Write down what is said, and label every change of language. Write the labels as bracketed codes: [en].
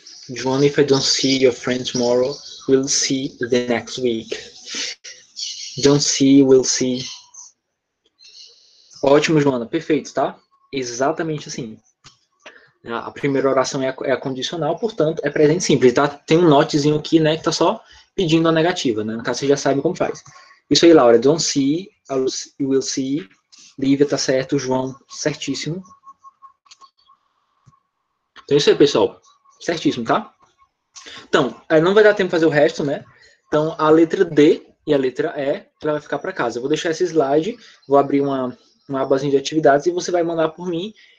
[en] Joana, if I don't see your friend tomorrow, we'll see the next week. Don't see, we'll see. [pt] Ótimo, Joana, perfeito, tá? Exatamente assim. A primeira oração é a condicional, portanto, é presente simples, tá? Tem um notezinho aqui, né, que tá só pedindo a negativa, né? No caso, você já sabe como faz. Isso aí, Laura, [en] don't see, you will see. [pt] Lívia tá certo, João, certíssimo. Então, isso aí, pessoal. Certíssimo, tá? Então, não vai dar tempo de fazer o resto, né? Então, a letra D e a letra E, ela vai ficar para casa. Eu vou deixar esse slide, vou abrir uma abazinha de atividades e você vai mandar por mim.